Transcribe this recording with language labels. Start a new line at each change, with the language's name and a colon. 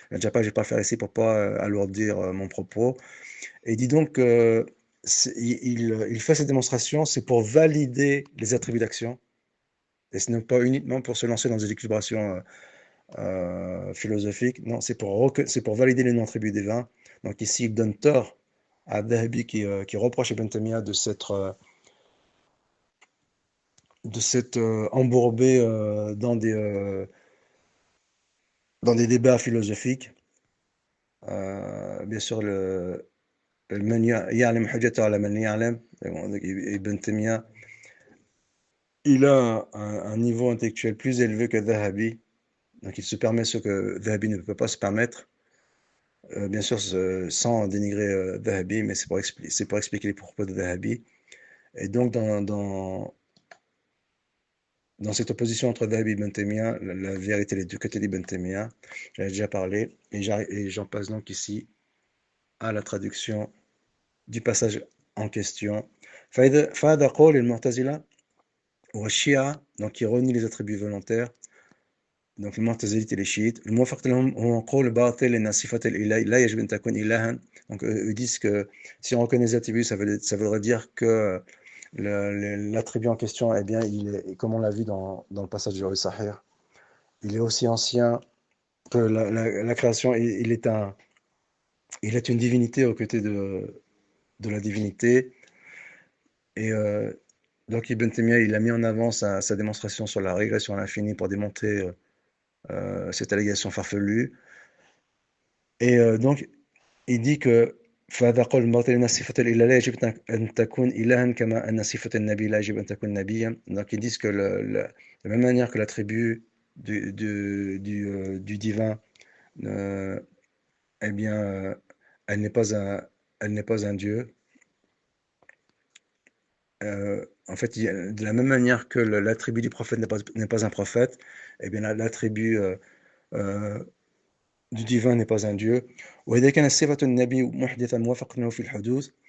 French: Déjà pas, je ne vais pas le faire ici pour ne pas alourdir mon propos. Et il dit donc il fait cette démonstration, c'est pour valider les attributs d'action, et ce n'est pas uniquement pour se lancer dans des équilibrations philosophiques, non, c'est pour valider les non-attributs divins. Donc ici, il donne tort à Dahabi qui reproche Ibn Taymiyyah de s'être embourbé dans des débats philosophiques. Bien sûr,
Arabic: من يعلم حجته على من يعلم.
French: Donc, Ibn Taymiyyah, il a un niveau intellectuel plus élevé que Dahabi, donc il se permet ce que Dahabi ne peut pas se permettre. Bien sûr, sans dénigrer Dahabi, mais c'est pour expliquer les propos de Dahabi. Et donc, dans cette opposition entre Dahabi et Ibn Taymiyyah, la vérité est du côté d'Ibn Taymiyyah. J'en ai déjà parlé, et j'en passe donc ici à la traduction du passage en question.
Arabic: فهذا قول المعتزلة والشيعة,
French: donc qui renie les attributs volontaires, donc les mu'tazilites et les chiites.
Arabic: الموافق لهم هو قول باطل إن صفة الإله لا يجب أن تكون إلها.
French: Donc ils disent que si on reconnaît les attributs, ça voudrait dire que l'attribut en question, eh bien, comme on l'a vu dans le passage du Sahih, il est aussi ancien que la création. Il est une divinité aux côtés de la divinité. Et donc Ibn Taymiyyah, il a mis en avant sa démonstration sur la régression à l'infini pour démonter cette allégation farfelue. Et donc, il dit que
Arabic: فهذا قول باطل أن صفة الإله لا يجب أن تكون إلها كما أن صفة النبي لا يجب أن تكون نبيا.
French: Donc ils disent que de la même manière que l'attribut du divin, euh, eh bien, elle n'est pas elle n'est pas un Dieu. En fait, de la même manière que l'attribut du prophète n'est pas un prophète, eh bien l'attribut euh, du divin n'est pas un Dieu.
Arabic: وإذا كان صفة النبي محدثا موافقة له في الحدوث.